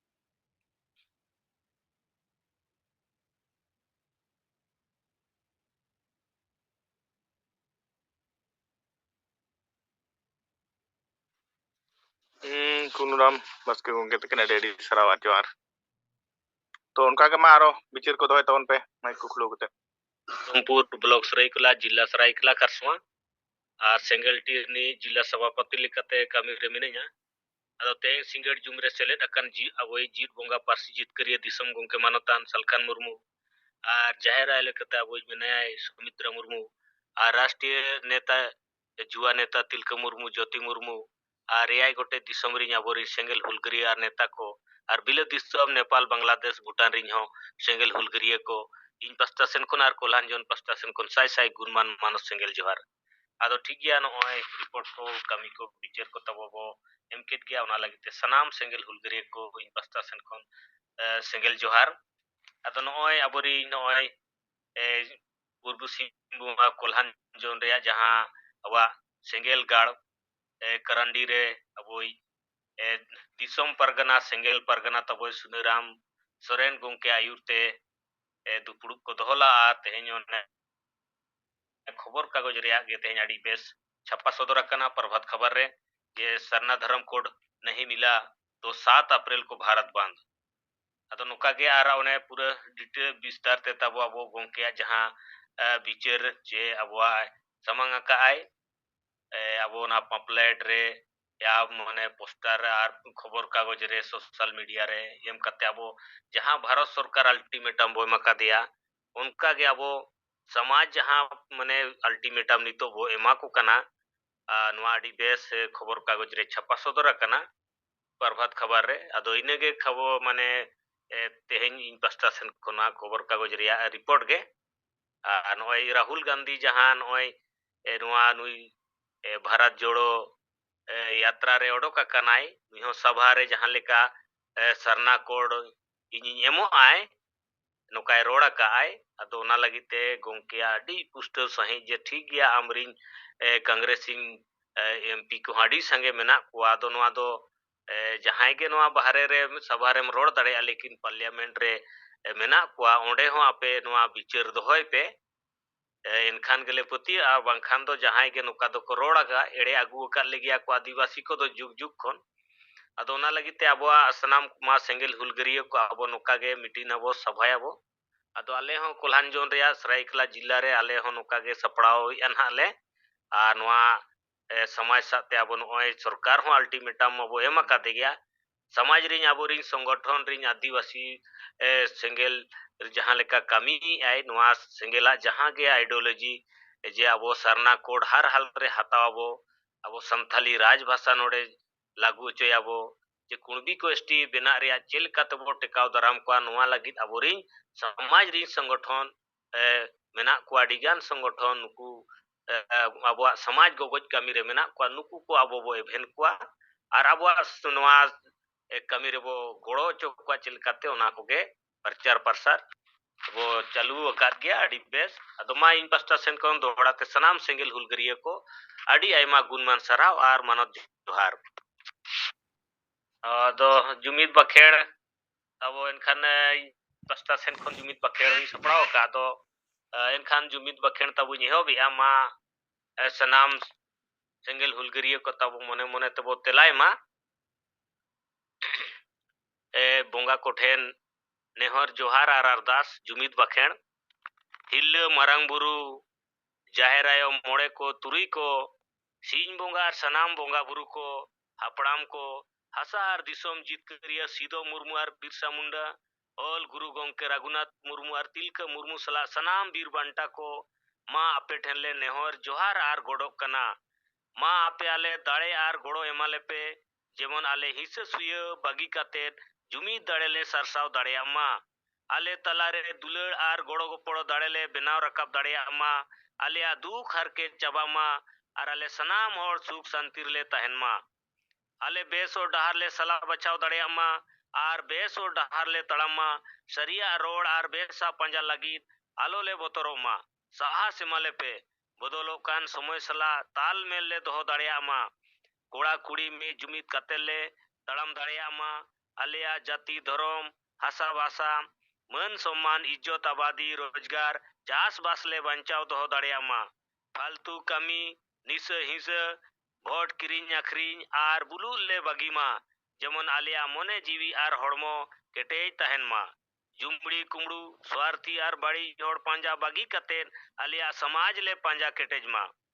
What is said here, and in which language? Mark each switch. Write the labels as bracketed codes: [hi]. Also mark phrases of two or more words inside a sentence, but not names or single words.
[sat] Kunuram baske gongke takin adi sarawat johar. तो उनका के मारो बिचर को दोय तवन पे माइक को खुलो कते रामपुर ब्लॉक सरायकला जिला सरायकला खरसवा और सेंगल टीरनी जिला सभापति लेकाते कमी रे मिनया अदो ते सिंगड़ जुमरे सेलेद अकन जी अवई जीत बोंगा पारसी जीत करिए दिसम गोंके मानतान सलखान मुर्मू और जाहिर आय लेकाते अवई मिनया सुमित्रा मुर्मू और राष्ट्रीय नेता जुवा नेता तिलका मुर्मू ज्योति मुर्मू और एआई गोटे दिसम रे अबोरी सेंगल हुलगरिया और नेता को और बिल दिसम नेपाल बांग्लादेश भूटान रे हो सेंगल हुलगरिया को इन पस्ता सेन कोन और कोल्हान जोन पस्ता सेन कोन साई साई गुणमान मानस सेंगल जोहार आदो ठीक गया नय रिपोर्ट को कमी को बिचार को तबो एमकेट गया ओना लगिते सनाम सेंगल हुलगरिया को इन पस्ता सेन कोन सेंगल जोहार आदो नय अबोरी नय पूर्व सिंहभूम कोल्हान जोन रे जहां अवा सेंगल गाड़ करंडी रे अबोई दिसम परगना सेंगल परगना तबोय सुनेराम सोरेन गोंके आयुरते दुपुड़ुक को दोहला आ तेहेन खबर कागज रे गे तेहेन आडी बेस छापा सदर करना प्रभात खबर रे [hi] ये सरना धर्म कोड नहीं मिला तो 7 अप्रैल को भारत बंद [sat] अदो नुका गे आरा ओने पूरा डिटेल विस्तार ते तब अबो गोंके जहां बिचर जे अबवा समंग का आय अबो ना पम्पलेट रे या माने पोस्टर और खबर कागज रे [en] social media [sat] रे एम कते अब जहां भारत सरकार अल्टीमेटम बो एमा दिया उनका गे अब समाज जहां माने अल्टीमेटम नितो बो एमा को कना नवा आडी बेस खबर कागज रे छापा सदर कना प्रभात खबर रे अदो इनेगे खबर माने तेहेन इन पास्टा सेन खना खबर कागज रिया रिपोर्ट गे नय राहुल गांधी जहां नय नवा नुई भारत जोड़ो यात्रा रे ओडोक कनाय निहो सभा रे जहां लेका सरना कोड इनी एमो आय नोकाय रोड़ा काय अदो ओना लगिते गोंकिया अडी पुस्टर सही जे ठीक गया आमरिन कांग्रेसिन एमपी को अडी संगे मेना को अदो नवा दो जहां के नवा बाहरे रे सभा रे रोड़ दड़े लेकिन पार्लियामेंट रे मेना को ओंडे हो आपे नवा विचार दोहय पे इनखान गेले पति आ बांखान दो जहां के नुका दो को रोड़ागा एड़े आगु का लेगिया को आदिवासी को दो जुग जुग खन अदो ओना लगिते अबवा सनाम मा सेंगेल हुलगरिया को अबो नुका गे मीटिंग अबो सभाय अबो अदो आले हो कोल्हान जोन रिया सरायकला जिला रे आले हो नुका गे सपड़ाव अनहा ले आ नवा समाज साथे अबो नय सरकार हो अल्टीमेटम अबो एमा का देगिया समाज रिन अबो रिन संगठन रिन आदिवासी सेंगेल जहां लेका कमी आय नवा सेंगेला जहां गे आइडियोलॉजी जे अबो सरना कोड [hi] हर हाल [sat] रे हतावबो अबो संथाली राजभाषा नोडे लागू चोयाबो जे कुणबी को एसटी बेना रे चेल कातबो टेकाव दराम को नवा लगित अबो रिन समाज रिन संगठन मेना को अडिगान संगठन नुकु अबो समाज गोगोज कमी रे मेना को नुकु को अबो बो एभेन को आर अबो नवा कमी रे बो गोड़ो चोक चेल काते ओना कोगे [hi] प्रचार प्रसार [sat] वो चालू अकाद गया अड़ी बेस अदो मा इन पास्टा सेन कोन दोड़ाते सनाम सेंगेल हुलगरिया को अड़ी आयमा गुणमान सराव आर मानव जोहार अदो जुमिद बखेड़ अब एनखान पास्टा सेन खन जुमिद बखेड़ सपड़ाव का दो एनखान जुमिद बखेड़ तबु निहो बिया मा सनाम सेंगेल हुलगरिया को तबु मने मने तबो तेलाय मा बोंगा कोठेन नेहर जोहार आर अरदास जुमिद बखेड़ हिल मारांग बुरु जाहेर आयो मोड़े को तुरी को सीन बोंगा सनाम बोंगा बुरु को हापड़ाम को हसा आर दिसोम जितकरिया सीधो मुर्मू आर बिरसा मुंडा ऑल गुरु गोंके रघुनाथ मुर्मू आर तिलका मुर्मू सला सनाम बीर बांटा को मा आपे ठेनले नेहर जोहार आर गोडोक कना मा आपे आले दाड़े आर गोड़ो एमाले पे जेमन आले हिस्से सुय बागी काते जुमिद दाड़ेले सरसाव दाड़ेया मा आले तलारे दुलड़ आर गोड़ो गोपड़ो दाड़ेले बेनाव रकाब दाड़ेया मा आले दुख हरके चाबा मा आर आले सनाम होड़ सुख शांति ले तहन मा आले बेस और डहार ले सला बचाव दाड़ेया मा आर बेस और डहार ले तड़म मा सरिया रोड आर बेसा पंजा लगित आलो ले बोतरो मा साहा सिमाले पे बदलो कान समय सला ताल मेल ले दोहो दाड़ेया मा कोड़ा कुड़ी में जुमिद कतेले तड़म दाड़ेया मा आलिया जाति धर्म हासा भाषा मन सम्मान इज्जत आबादी रोजगार चास बास ले बंचाव दोहो दाड़ेया मा फालतू कमी निस हिस भोट किरिंग अखरिंग आर बुलुल ले बगी मा जेमन आलिया मोने जीवी आर हड़मो केटेज तहन मा जुमड़ी कुमड़ू स्वार्थी आर बड़ी जोड़ पांजा बगी कतेन आलिया समाज ले पांजा केटेज मा